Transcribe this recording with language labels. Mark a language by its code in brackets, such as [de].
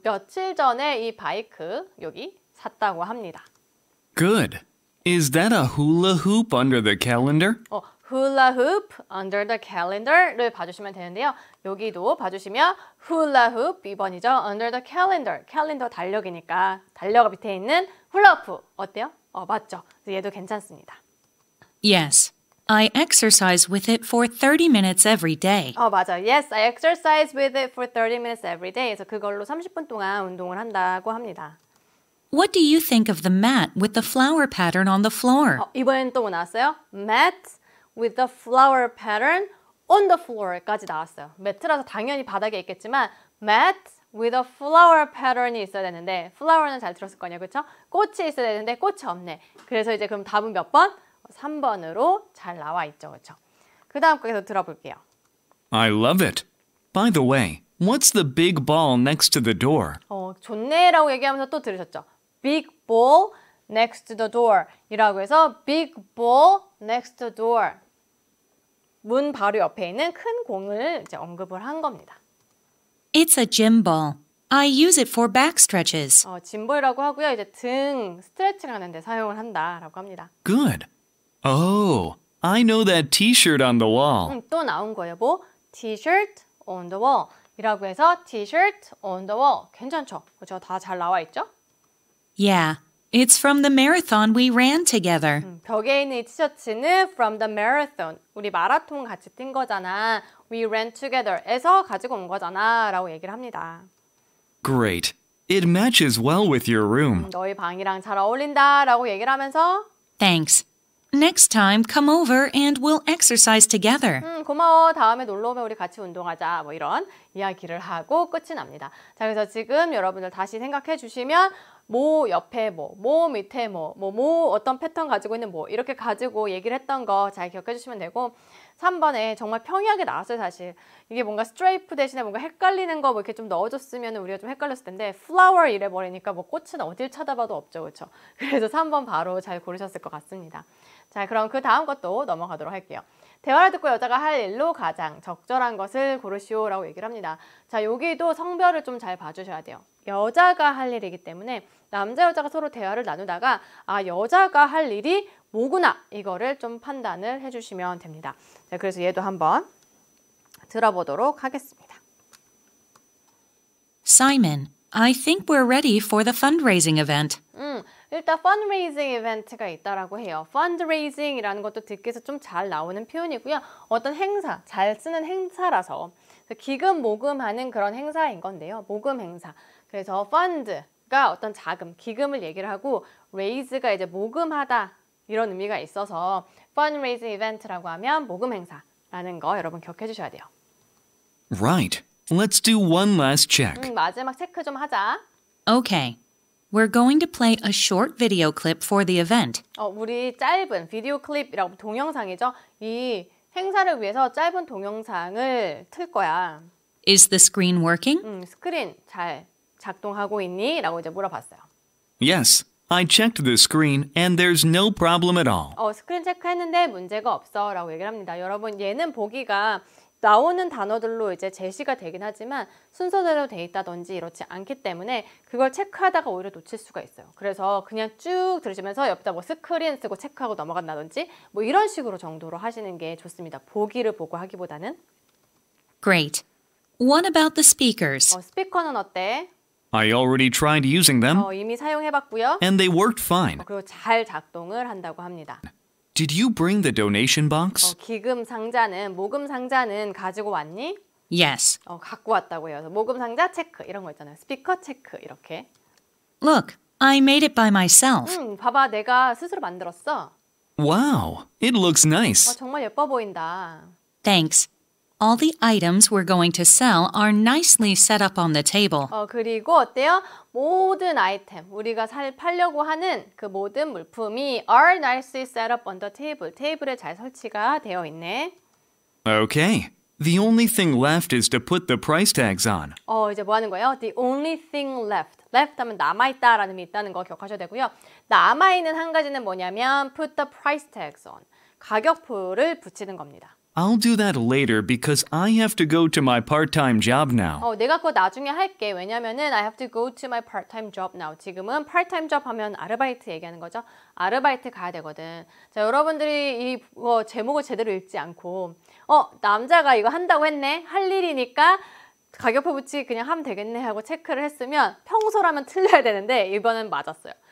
[ko] 며칠 전에 이 바이크 여기 샀다고 합니다. [en] Good. Is that a hula hoop under the calendar? hula hoop under the calendar를 [ko] 봐주시면 되는데요. 여기도 봐주시면 hula hoop 2번이죠. [en] under the calendar. [ko] 캘린더 달력이니까 달력 밑에 있는 훌라후프 어때요? 맞죠. 얘도 괜찮습니다. [en] Yes. I exercise with it for 30 minutes every day. [ko] 맞아. [en] Yes, I exercise with it for 30 minutes every day. [ko] 그래서 그걸로 30분 동안 운동을 한다고 합니다. [en] What do you think of the mat with the flower pattern on the floor? [ko] 이번엔 또 뭐 나왔어요? [en] Mat with the flower pattern on the floor까지 [ko] 나왔어요. 매트라서 당연히 바닥에 있겠지만 [en] mat with a flower pattern [ko] 이 있어야 되는데 flower는 잘 들었을 거냐, 그렇죠? 꽃이 있어야 되는데 꽃이 없네. 그래서 이제 그럼 답은 몇 번? 3번으로 잘 나와 있죠, 그렇죠? 그 다음 거에서 들어볼게요. [en] I love it. By the way, what's the big ball next to the door? [ko] 좋네라고 얘기하면서 또 들으셨죠? [en] Big ball next to the door [ko] 이라고 해서 [en] big ball next to the door [ko] 문 바로 옆에 있는 큰 공을 이제 언급을 한 겁니다. [en] It's a gym ball. I use it for back stretches. [ko] 짐볼이라고 하고요. 이제 등 스트레칭 하는데 사용을 한다라고 합니다. [en] Good. Oh, I know that t-shirt on the wall. [ko] 또 나온 거예요. 뭐? [en] T-shirt on the wall [ko] 이라고 해서 [en] T-shirt on the wall [ko] 괜찮죠? 그렇죠? 다 잘 나와 있죠? [en] Yeah, it's from the marathon we ran together. [ko] 벽에 있는 이 티셔츠는 [en] from the marathon. [ko] 우리 마라톤 같이 뛴 거잖아. [en] We ran together [ko] 에서 가지고 온 거잖아 라고 얘기를 합니다. [en] Great. It matches well with your room. [ko] 너희 방이랑 잘 어울린다 라고 얘기를 하면서 [en] Thanks. Next time, come over and we'll exercise together. [ko] 고마워. 다음에 놀러 오면 우리 같이 운동하자. 뭐 이런 이야기를 하고 끝이 납니다. 자, 그래서 지금 여러분들 다시 생각해 주시면 뭐 옆에 뭐 밑에 뭐 어떤 패턴 가지고 있는 뭐 이렇게 가지고 얘기를 했던 거 잘 기억해 주시면 되고 3번에 정말 평이하게 나왔어요, 사실. 이게 뭔가 스트레이프 대신에 뭔가 헷갈리는 거 뭐 이렇게 좀 넣어줬으면 우리가 좀 헷갈렸을 텐데 flower 이래버리니까 뭐 꽃은 어딜 찾아봐도 없죠, 그렇죠? 그래서 3번 바로 잘 고르셨을 것 같습니다. 자, 그럼 그 다음 것도 넘어가도록 할게요. 대화를 듣고 여자가 할 일로 가장 적절한 것을 고르시오라고 얘기를 합니다. 자, 여기도 성별을 좀 잘 봐주셔야 돼요. 여자가 할 일이기 때문에 남자 여자가 서로 대화를 나누다가 여자가 할 일이 뭐구나 이거를 좀 판단을 해주시면 됩니다. 자, 그래서 얘도 한번 들어보도록 하겠습니다. [en] Simon, I think we're ready for the fundraising event. [ko] 일단 fundraising 이벤트가 있다라고 해요. fundraising이라는 것도 듣기에서 좀 잘 나오는 표현이고요. 어떤 행사, 잘 쓰는 행사라서 기금 모금하는 그런 행사인 건데요. 모금 행사. 그래서 fund가 어떤 자금, 기금을 얘기를 하고 raise가 이제 모금하다 이런 의미가 있어서 fundraising 이벤트라고 하면 모금 행사라는 거 여러분 기억해 주셔야 돼요. [en] Right. Let's do one last check. [ko] 마지막 체크 좀 하자. [en] Okay. We're going to play a short video clip for the event. [ko] 우리 짧은 비디오 클립이라고 동영상이죠. 이 행사를 위해서 짧은 동영상을 틀 거야. [en] Is the screen working? [ko] 스크린 잘 작동하고 있니? 라고 이제 물어봤어요. [en] Yes, I checked the screen and there's no problem at all. [ko] 스크린 체크했는데 문제가 없어 라고 얘기를 합니다. 여러분 얘는 보기가 나오는 단어들로 이제 제시가 되긴 하지만 순서대로 돼 있다든지 이렇지 않기 때문에 그걸 체크하다가 오히려 놓칠 수가 있어요. 그래서 그냥 쭉 들으시면서 옆에다 뭐 스크린 쓰고 체크하고 넘어간다든지 뭐 이런 식으로 정도로 하시는 게 좋습니다. 보기를 보고 하기보다는. [en] Great. What about the speakers? [ko] 스피커는 어때? [en] I already tried using them, [ko] 이미 사용해봤고요. [en] and they worked fine. [ko] 그리고 잘 작동을 한다고 합니다. [en] Did you bring the donation box? [ko] 기금 상자는, 모금 상자는 가지고 왔니? [en] Yes. [ko] 갖고 왔다고 해요. 모금 상자 체크 이런 거 있잖아요. 스피커 체크 이렇게. [en] Look, I made it by myself. [ko] 봐봐, 내가 스스로 만들었어. [en] Wow, it looks nice. [ko] 정말 예뻐 보인다. [en] Thanks. All the items we're going to sell are nicely set up on the table. [ko] 그리고 어때요? 모든 아이템, 우리가 팔려고 하는 그 모든 물품이 [en] are nicely set up on the table. [ko] 테이블에 잘 설치가 되어 있네. [en] Okay. The only thing left is to put the price tags on. [ko] 이제 뭐 하는 거예요? [en] The only thing left. [ko] left 하면 남아있다라는 의미 있다는 거 기억하셔야 되고요. 남아있는 한 가지는 뭐냐면 [en] put the price tags on. [ko] 가격표를 붙이는 겁니다. [en] I'll do that later because I have to go to my part-time job now. [ko] 내가 그거 나중에 할게. [en] 왜냐면은 I have to go to my part-time job now. [ko] 지금은 part-time job 하면 아르바이트 얘기하는 거죠. 아르바이트 가야 되거든. 자, 여러분들이 이 제목을 제대로 읽지 않고 남자가 이거 한다고 했네. 할 일이니까 가격표 붙이기 그냥 하면 되겠네 하고 체크를 했으면 평소라면 틀려야 되는데 이번엔 맞았어요.